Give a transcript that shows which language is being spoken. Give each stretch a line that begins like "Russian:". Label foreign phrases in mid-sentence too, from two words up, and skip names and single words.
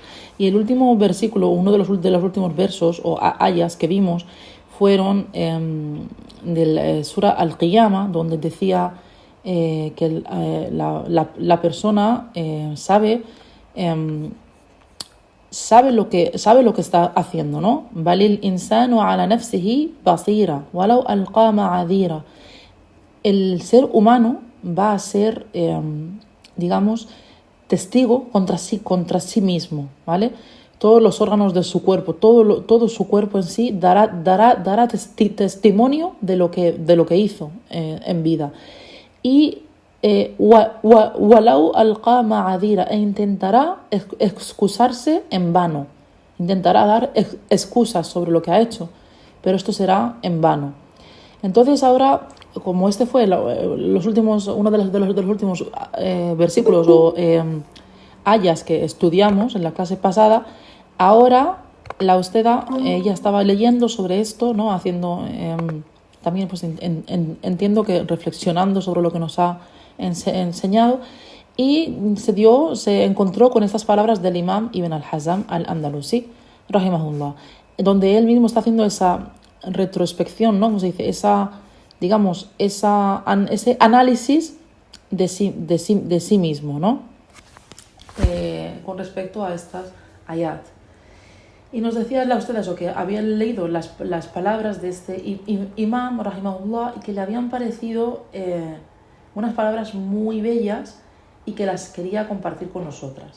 Spanish: Y el último versículo, uno de los últimos versos o ayas que vimos fueron del Sura Al-Qiyamah, donde decía que la persona sabe lo que está haciendo, ¿no?
Arabic: بل الإنسان على نفسه بصيرة ولو ألقى معاذيره.
Spanish: El ser humano va a ser, testigo contra sí mismo, ¿vale? Todos los órganos de su cuerpo, todo su cuerpo en sí dará testimonio de lo que hizo en vida.
Arabic: Y ولو ألقى معاذيره,
Spanish: e intentará excusarse en vano, intentará dar excusas sobre lo que ha hecho, pero esto será en vano. Entonces ahora, como este fue uno de los últimos versículos o ayas que estudiamos en la clase pasada, ahora la Ustada ella estaba leyendo sobre esto, ¿no? Haciendo también, pues entiendo que reflexionando sobre lo que nos ha enseñado, y se encontró con estas palabras del Imam Ibn al-Hazm al-Andalusi, rahimahullah, donde él mismo está haciendo esa retrospección, ¿no? Como se dice, ese análisis de sí mismo, ¿no? Con respecto a estas ayat. Y nos decía la Ustada eso, que había leído las palabras de este Imam, rahimahullah, y que le habían parecido unas palabras muy bellas y que las quería compartir con nosotras.